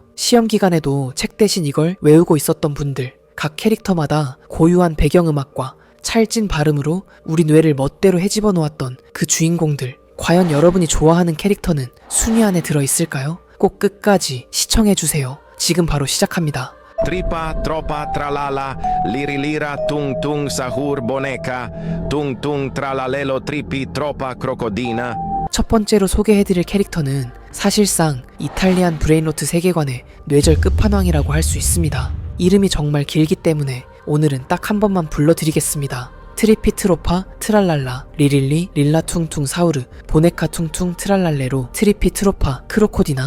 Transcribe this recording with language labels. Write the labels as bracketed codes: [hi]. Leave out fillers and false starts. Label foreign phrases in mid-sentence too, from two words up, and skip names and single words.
[ko] 시험 기간에도 책 대신 이걸 외우고 있었던 분들, 각 캐릭터마다 고유한 배경음악과 찰진 발음으로 우리 뇌를 멋대로 헤집어 놓았던 그 주인공들, 과연 여러분이 좋아하는 캐릭터는 순위 안에 들어있을까요? 꼭 끝까지 시청해주세요. 지금 바로 시작합니다. Tripa, tropa, tralala, lirilira, tung tung sahur boneca, tung tung tralalelo tripi tropa crocodina. 첫 번째로 소개해드릴 캐릭터는 사실상 이탈리안 브레인로트 세계관의 뇌절 끝판왕이라고 할 수 있습니다. 이름이 정말 길기 때문에 오늘은 딱 한 번만 불러드리겠습니다. 트리피 트로파 트랄랄라 리릴리 릴라 퉁퉁 사우르 보네카 퉁퉁 트랄랄레로 트리피 트로파 크로코디나.